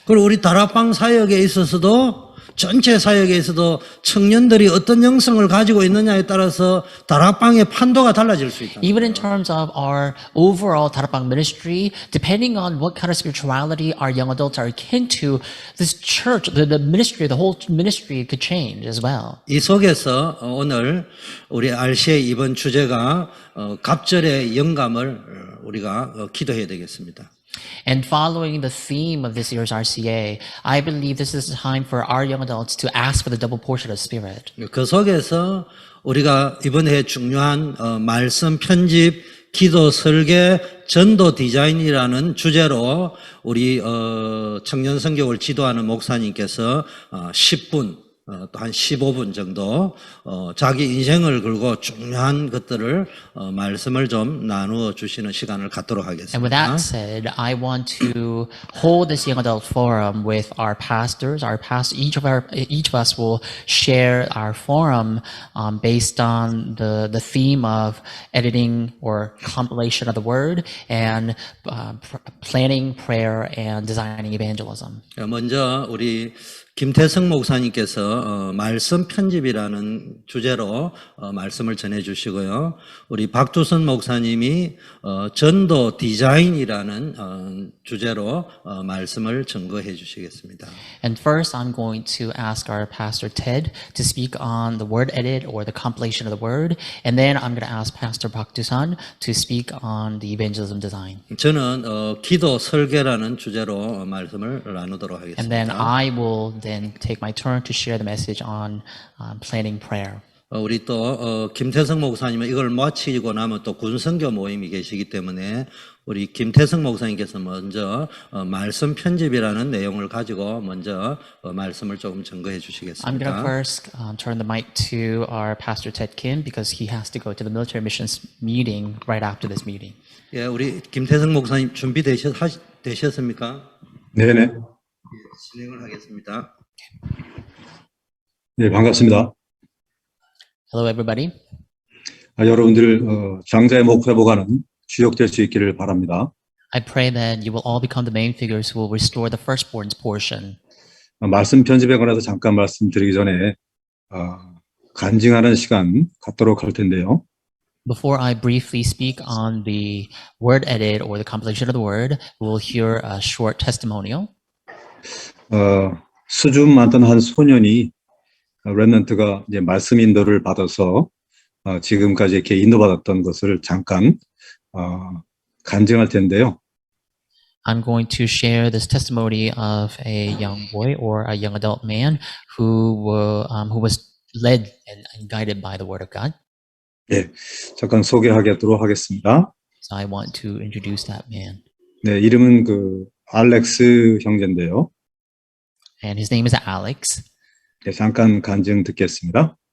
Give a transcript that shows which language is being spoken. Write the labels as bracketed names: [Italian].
[Korean] 그리고 우리 다락방 사역에 있어서도 전체 사역에서도 청년들이 어떤 영성을 가지고 있느냐에 따라서 다락방의 판도가 달라질 수 있다. [English] Even in terms of our overall Tarapang ministry, depending on what kind of spirituality our young adults are akin to, this church, the ministry, the whole ministry could change as well. [Korean] 이 속에서 오늘 우리 RC의 이번 주제가 갑절의 영감을 우리가 기도해야 되겠습니다. [English] And following the theme of this year's RCA, I believe this is a time for our young adults to ask for the double portion of Spirit. [Korean] 그 속에서 우리가 이번에 중요한 말씀 편집, 기도 설계, 전도 디자인이라는 주제로 우리 청년 성격을 지도하는 목사님께서 10분 또 한 15분 정도 자기 인생을 걸고 중요한 것들을 말씀을 좀 나누어 주시는 시간을 갖도록 하겠습니다. [English] And with that said, I want to hold this young adult forum with our pastors. Each of us will share our forum based on the theme of editing or compilation of the word and planning prayer and designing evangelism. [Korean] 먼저 우리 김태성 목사님께서 말씀 편집이라는 주제로 말씀을 전해 주시고요. 우리 박두선 목사님이 전도 디자인이라는 주제로 말씀을 증거해 주시겠습니다. [English] And first, I'm going to ask our pastor Ted to speak on the word edit or the compilation of the word, and then I'm going to ask Pastor Pak Dusan to speak on the evangelism design. [Korean] 저는 기도 설계라는 주제로 말씀을 나누도록 하겠습니다. [English] And then I will then take my turn to share the message on planning prayer. [Korean] 우리 또 김태성 목사님은 이걸 마치고 나면 또 군선교 모임이 계시기 때문에 우리 김태성 목사님께서 먼저 말씀 편집이라는 내용을 가지고 먼저 말씀을 조금 증거해 [English] I'm going to [Korean] 주시겠습니다. [English] first turn the mic to our pastor Ted Kim because he has to go to the military missions meeting right after this meeting. [Korean] 예, 우리 김태성 목사님 준비되셨습니까? 네네. 진행을 하겠습니다. 네, 반갑습니다. [English] Hello, everybody. [Korean] 여러분들 장자의 목회보가는 주역될 수 있기를 바랍니다. [English] I pray that you will all become the main figures who will restore the firstborn's portion. [Korean] 말씀 편집에 관해서 잠깐 말씀드리기 전에 간증하는 시간 갖도록 할 텐데요. [English] Before I briefly speak on the word edit or the compilation of the word, we'll hear a short testimonial. [Korean] 수준 많던 한 소년이 렘넌트가 이제 말씀 인도를 받아서 지금까지 이렇게 인도받았던 것을 잠깐 간증할 텐데요. [English] I'm going to share this testimony of a young boy or a young adult man who was led and guided by the Word of God. [Korean] 예, 잠깐 소개하도록 하겠습니다. [English] So I want to introduce that man. [Korean] 네, 이름은 알렉스 형제인데요. [English] And his name is Alex. [Korean] 네, 잠깐 간증 듣겠습니다.